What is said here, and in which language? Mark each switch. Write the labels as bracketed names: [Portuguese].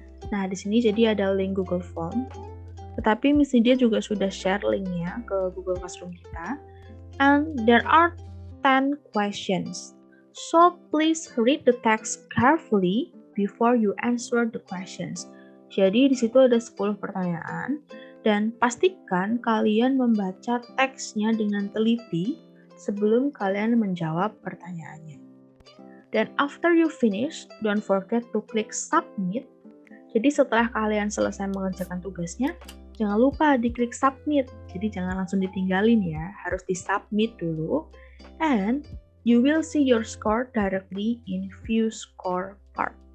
[Indonesian] Nah, di sini jadi ada link Google Form. Tetapi Miss Nidia juga sudah share linknya ke Google Classroom kita. [English] And there are 10 questions. So please read the text carefully before you answer the questions. [Indonesian] Jadi di situ ada 10 pertanyaan dan pastikan kalian membaca teksnya dengan teliti sebelum kalian menjawab pertanyaannya. [English] Dan after you finish, don't forget to click submit. [Indonesian] Jadi setelah kalian selesai mengerjakan tugasnya, jangan lupa diklik submit. Jadi jangan langsung ditinggalin ya, harus di-submit dulu. [English] And you will see your score directly in view score part.